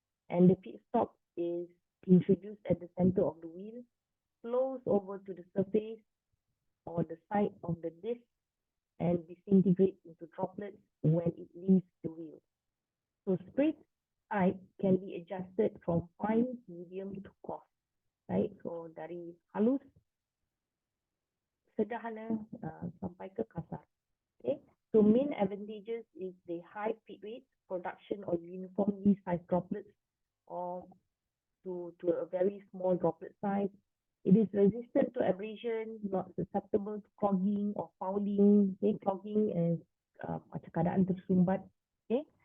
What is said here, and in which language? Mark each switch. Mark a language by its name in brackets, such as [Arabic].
[English] And the feedstock is introduced at the center of the wheel, flows over to the surface or the side of the disc, and disintegrates into droplets when it leaves the wheel. So spray type can be adjusted from fine, medium to coarse, right? So [Malay] dari halus, sederhana sampai ke kasar. [English] Okay. So main advantages is the high feed rate, production of uniformly sized droplets, or to a very small droplet size. It is resistant to abrasion, not susceptible to clogging or fouling. Okay. Clogging is [Malay] macam keadaan tersumbat. [English] Okay.